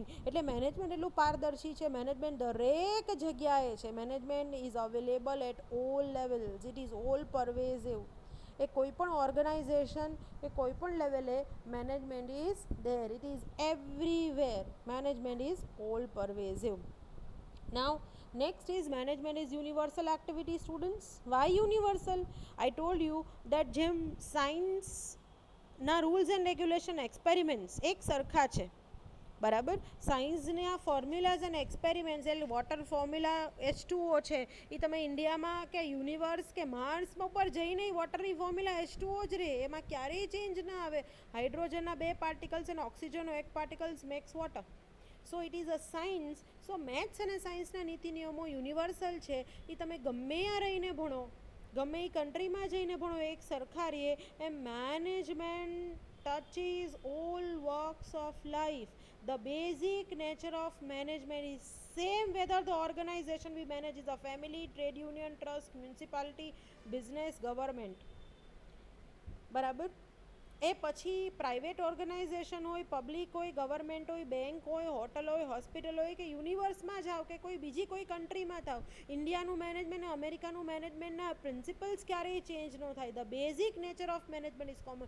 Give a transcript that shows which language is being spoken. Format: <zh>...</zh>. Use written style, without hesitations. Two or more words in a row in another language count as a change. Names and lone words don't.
<gu>એટલે મેનેજમેન્ટ એટલું પારદર્શી છે. મેનેજમેન્ટ દરેક જગ્યાએ છે.</gu> <en>management is available at all levels. it is all pervasive.</en> <gu>એ કોઈ પણ ઓર્ગેનાઇઝેશન કે કોઈ પણ લેવલે</gu> <en>management is there. It is everywhere. Management is all pervasive. Now, next is management is universal activity students. Why universal? I told you that</en> <gu>જેમ સાયન્સના</gu> <en>rules and regulation,</en> <gu>એક્સપેરિમેન્ટ્સ એક સરખા છે. બરાબર? સાયન્સના ફોર્મ્યુલાઝ અને એક્સપેરિમેન્ટ્સ, એટલે</gu> <en>water formula</en> <gu>H2O છે, એ તમે ઇન્ડિયામાં કે યુનિવર્સ કે માર્સમાં ઉપર જઈને વોટરની ફોર્મ્યુલા H2O જ રહે, એમાં ક્યારેય ચેન્જ ના આવે. હાઇડ્રોજનના 2 પાર્ટિકલ્સ અને ઓક્સિજનનો 1 પાર્ટિકલ્સ</gu> <en>makes water. so it is a science.</en> <gu>સો મેથ્સ અને સાયન્સના નીતિ નિયમો યુનિવર્સલ છે. એ તમે ગમે ત્યાં રહીને ભણો, ગમે એ કન્ટ્રીમાં જઈને ભણો, એક સરખા રહીએ.</gu> <en>એમ મેનેજમેન્ટ touches all walks of life. The basic nature of management is same whether the organization we manage is a family, trade union, trust, municipality, business, government.</en> <gu>બરાબર? એ પછી પ્રાઇવેટ ઓર્ગેનાઇઝેશન હોય, પબ્લિક હોય, ગવર્મેન્ટ હોય, બેંક હોય, હોટલ હોય, હોસ્પિટલ હોય કે યુનિવર્સમાં જાઓ કે કોઈ બીજી કોઈ કન્ટ્રીમાં થાવ, ઇન્ડિયાનું મેનેજમેન્ટ અને અમેરિકાનું મેનેજમેન્ટના પ્રિન્સિપલ્સ ક્યારેય ચેન્જ ન થાય.</gu> <en>The basic nature of management is common.</en>